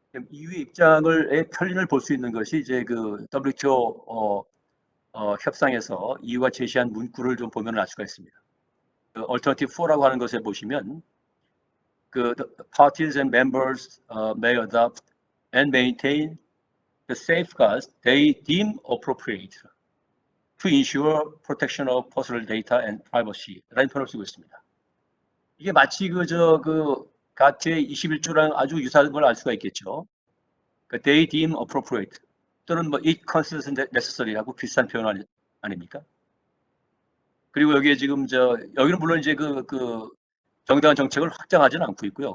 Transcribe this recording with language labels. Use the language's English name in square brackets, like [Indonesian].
[Korean] EU의 입장을 편린을 볼 수 있는 것이 이제 그 WTO 협상에서 EU가 제시한 문구를 좀 보면 알 수가 있습니다. [English] 그 Alternative 4 라고 하는 것에 보시면 the parties and members may adopt and maintain the safeguards they deem appropriate to ensure protection of personal data and privacy 라는 표현을 쓰고 있습니다. [Korean] 이게 마치 가트의 21조랑 아주 유사한 걸 알 수가 있겠죠. 그 they deem appropriate 또는 뭐 it considers necessary 하고 비슷한 표현 아닙니까? 그리고 여기에 지금 여기는 물론 이제 정당한 정책을 확장하지는 않고 있고요.